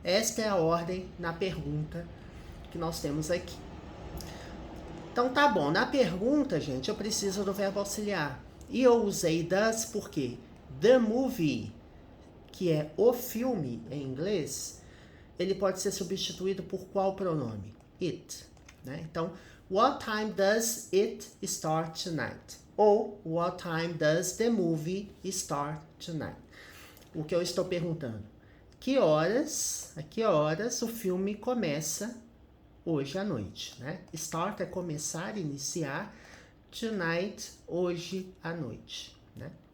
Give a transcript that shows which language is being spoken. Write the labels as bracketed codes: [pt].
[pt] Esta é a ordem na pergunta que nós temos aqui. Então tá bom, na pergunta, gente, eu preciso do verbo auxiliar. E eu usei does porque [en] the movie, [pt] que é o filme em inglês, ele pode ser substituído por qual pronome? [en] It, né? Então, what time does it start tonight? Ou what time does the movie start tonight? [pt] O que eu estou perguntando? A que horas o filme começa hoje à noite, né? Start é começar, iniciar. Tonight, hoje à noite, né?